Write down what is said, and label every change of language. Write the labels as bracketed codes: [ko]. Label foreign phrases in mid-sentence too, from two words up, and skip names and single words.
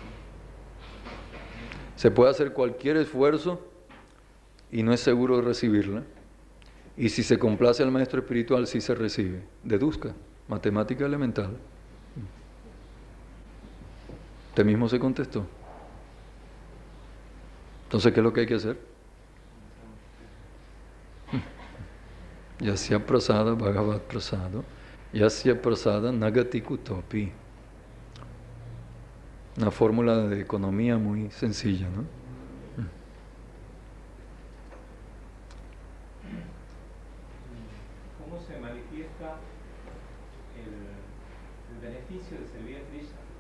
[es] Se puede hacer cualquier esfuerzo y no es seguro de recibirla. Y si se complace al maestro espiritual, sí se recibe. Deduzca, matemática elemental. Usted mismo se contestó. Entonces, ¿qué es lo que hay que hacer? [sa] Yasya prasada bhagavat prasado, yasya prasada nagati kutopi. [es] Una fórmula de economía muy sencilla, ¿no? ¿Cómo se manifiesta el beneficio de servir a Krishna?